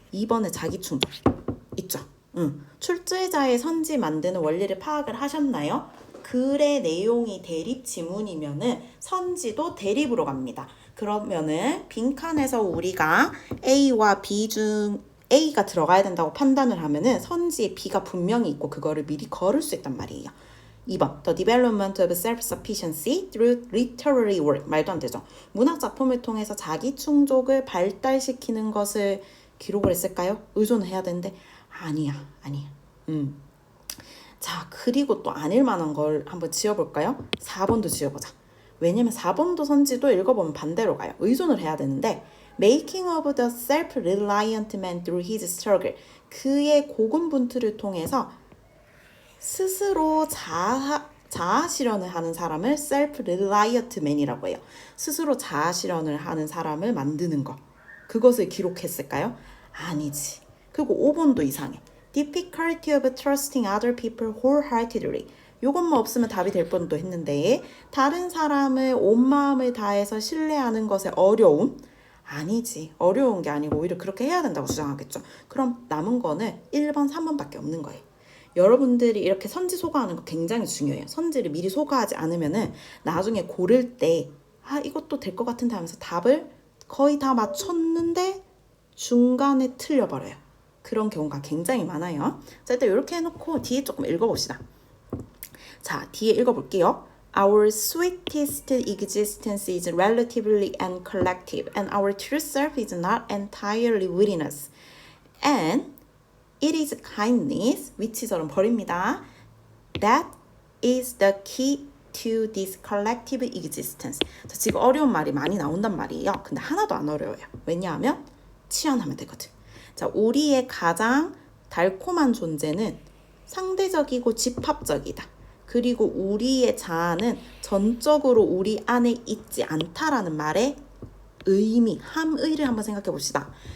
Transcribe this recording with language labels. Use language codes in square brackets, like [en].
[ko] 2번에 자기충족 있죠. 출제자의 선지 만드는 원리를 파악을 하셨나요? 글의 내용이 대립 지문이면은 선지도 대립으로 갑니다. 그러면은 빈칸에서 우리가 A와 B 중 A가 들어가야 된다고 판단을 하면은 선지에 B가 분명히 있고 그거를 미리 걸을 수 있단 말이에요. [en] 2번 The development of self-sufficiency through literary work. [ko] 말도 안 되죠. 문학 작품을 통해서 자기 충족을 발달시키는 것을 기록을 했을까요? 의존을 해야 되는데 아니야. 자, 그리고 또 아닐 만한 걸 한번 지어볼까요? 4번도 지어보자. 왜냐면 4번도 선지도 읽어보면 반대로 가요. 의존을 해야 되는데 [en] Making of the self-reliant man through his struggle. [ko] 그의 고군분투를 통해서 스스로 자아 실현을 하는 사람을 self-reliant man이라고 해요. 스스로 자아 실현을 하는 사람을 만드는 거. 그것을 기록했을까요? 아니지. 그리고 5번도 이상해. [en] Difficulty of trusting other people wholeheartedly. [ko] 요것만 없으면 답이 될 뻔도 했는데 다른 사람을 온 마음을 다해서 신뢰하는 것의 어려움? 아니지. 어려운 게 아니고 오히려 그렇게 해야 된다고 주장하겠죠. 그럼 남은 거는 1번, 3번밖에 없는 거예요. 여러분들이 이렇게 선지 소가하는 거 굉장히 중요해요. 선지를 미리 소가하지 않으면은 나중에 고를 때 이것도 될 것 같은데 하면서 답을 거의 다 맞췄는데 중간에 틀려버려요. 그런 경우가 굉장히 많아요. 자, 일단 이렇게 해놓고 뒤에 조금 읽어봅시다. 자, 뒤에 읽어볼게요. [en] Our sweetest existence is relatively and collective, and our true self is not entirely within us. And it is kindness, [ko] 위치절은 버립니다. [en] That is the key to this collective existence. [ko] 자, 지금 어려운 말이 많이 나온단 말이에요. 근데 하나도 안 어려워요. 왜냐하면 치환하면 되거든. 자, 우리의 가장 달콤한 존재는 상대적이고 집합적이다. 그리고 우리의 자아는 전적으로 우리 안에 있지 않다라는 말의 의미, 함의를 한번 생각해 봅시다.